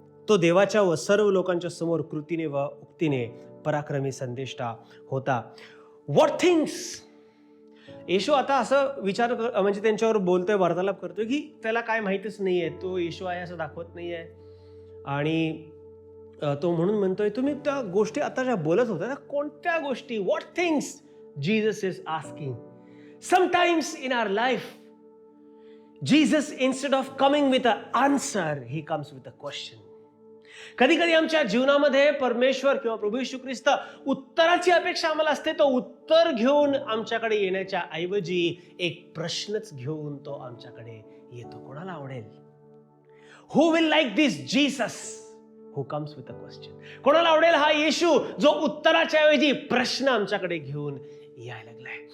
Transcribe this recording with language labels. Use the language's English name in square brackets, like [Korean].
[Marathi] तो देवाच्या व सर्व लोकांच्या समोर कृतीने व उक्तीने पराक्रमी संदेष्टा होता. [English] What things? [Marathi] येशू आता असं विचार म्हणजे त्यांच्यावर बोलतोय, वार्तालाप करतोय की त्याला काय माहितीच नाहीये, तो येशू आहे असं दाखवत नाहीये. आणि तो म्हणून म्हणतोय, तुम्ही त्या गोष्टी आता ज्या बोलत होत्या, कोणत्या गोष्टी? [English] What things? Jesus is asking. Sometimes in our life, Jesus, instead of coming with an answer, he comes with a question. [Marathi] कधी कधी आमच्या जीवनामध्ये परमेश्वर किंवा प्रभू येशू ख्रिस्त उत्तराची अपेक्षा आम्हाला असते. तो उत्तर घेऊन आमच्याकडे येण्याच्या ऐवजी एक प्रश्नच घेऊन तो आमच्याकडे येतो. कोणाला आवडेल? [English] Who will like this Jesus who comes with a question? [Marathi] कोणाला आवडेल हा येशू जो उत्तराच्या ऐवजी प्रश्न आमच्याकडे घेऊन यायला लागलाय?